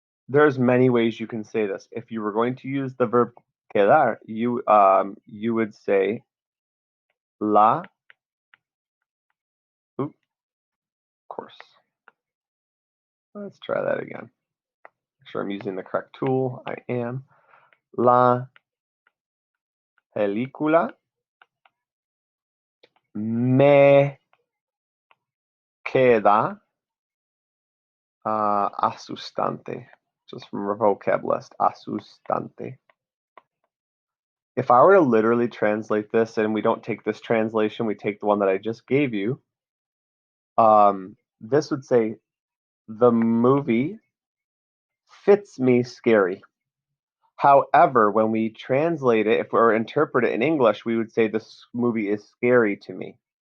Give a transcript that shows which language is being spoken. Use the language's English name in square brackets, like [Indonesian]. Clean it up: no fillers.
[English] There's many ways you can say this. If you were going to use the verb quedar, you would say la. Oop, of course. Let's try that again. Make sure I'm using the correct tool. I am. [Spanish] La película me queda asustante. [English] Just from our vocab list, asustante. If I were to literally translate this, and we don't take this translation, we take the one that I just gave you, this would say the movie fits me scary. However, when we translate it, if or interpret it in English, we would say this movie is scary to me.